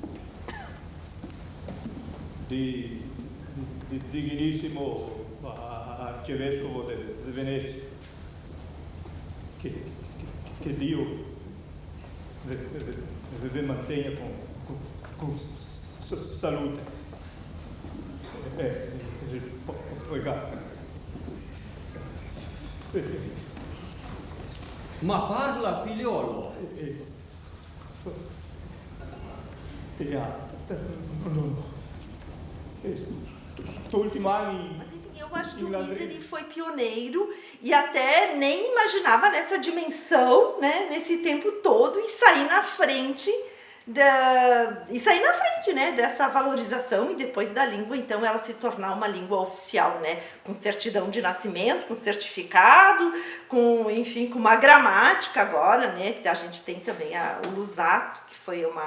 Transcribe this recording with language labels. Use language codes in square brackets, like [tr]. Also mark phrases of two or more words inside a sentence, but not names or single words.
[it] Di dignissimo arcivescovo di Venezia, che Dio vi mantenha con salute. Ma parla, figliolo. [pt] Último ano. Mas enfim, eu acho que o Misery foi pioneiro e até nem imaginava nessa dimensão, né, nesse tempo todo, e sair na frente e sair na frente, né, dessa valorização e depois da língua, então, ela se tornar uma língua oficial, né, com certidão de nascimento, com certificado, com, enfim, com uma gramática agora, né, que a gente tem também o Lusato, que foi